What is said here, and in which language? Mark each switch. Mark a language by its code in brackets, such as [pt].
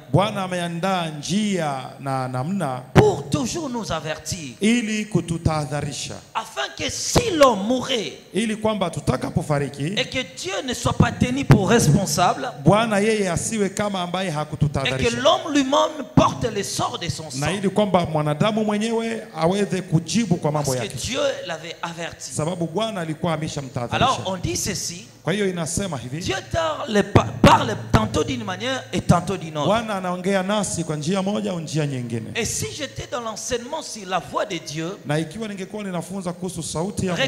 [sw] Bwana ameandaa njia na namna [fr] pour toujours nous avertir. [sw] Ili kututahadharisha. [fr] Afin que si l'homme mourait, [sw] ili kwamba tutakapofariki, [fr] et que Dieu ne soit pas tenu pour responsable, [sw] Bwana yeye asiwe kama ambaye hakututahadharisha. [fr] Et que l'homme lui-même porte les sorts de son sang. [sw] Na ili kwamba mwanadamu mwenyewe aweze kujibu kwa mambo yake. [fr] Parce que Dieu l'avait averti. [sw] Sababu Bwana alikuwa ameshamtahadharisha. [fr] Alors on dit ceci. [sw] Kwa hiyo inasema hivi, [fr] Dieu parle tantôt d'une manière et tantôt d'une autre. [sw] Bwana anaongea nasi kwa njia moja au njia nyingine. [fr] Et si j'étais dans l'enseignement sur la voix de Dieu, [sw] na ikiwa ningekuwa ninafunza kuhusu sauti ya Mungu,